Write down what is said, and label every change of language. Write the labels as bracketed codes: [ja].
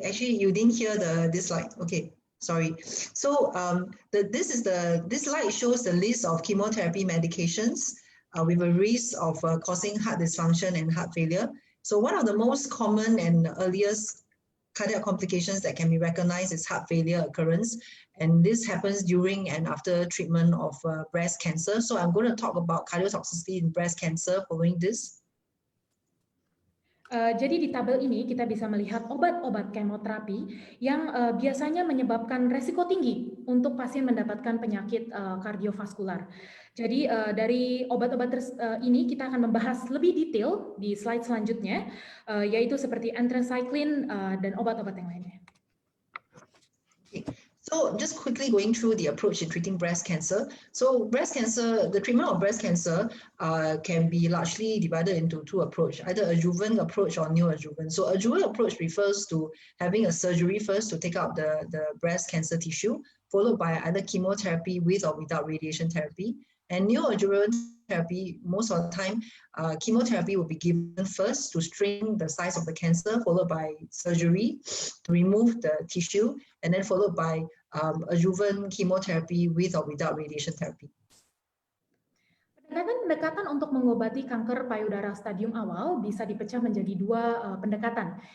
[en] Actually, you didn't hear this slide. Okay, sorry. So this slide shows the list of chemotherapy medications with a risk of causing heart dysfunction and heart failure. So one of the most common and earliest cardiac complications that can be recognized as heart failure occurrence. And this happens during and after treatment of breast cancer. So I'm going to talk about cardiotoxicity in breast cancer following this. [id] Jadi di tabel ini kita bisa melihat obat-obat kemoterapi yang biasanya menyebabkan resiko tinggi untuk pasien mendapatkan penyakit kardiovaskular. Jadi dari obat-obat ini kita akan membahas lebih detail di slide selanjutnya, yaitu seperti anthracycline dan obat-obat yang lainnya. [en] So just quickly going through the approach in treating breast cancer. So breast cancer, the treatment of breast cancer can be largely divided into two approaches, either adjuvant approach or neoadjuvant. So adjuvant approach refers to having a surgery first to take out the breast cancer tissue, followed by either chemotherapy with or without radiation therapy. And neoadjuvant therapy, most of the time, chemotherapy will be given first to shrink the size of the cancer, followed by surgery to remove the tissue, and then followed by adjuvant chemotherapy with or without radiation therapy. [id] Pendekatan untuk mengobati kanker payudara stadium awal bisa dipecah menjadi dua pendekatan.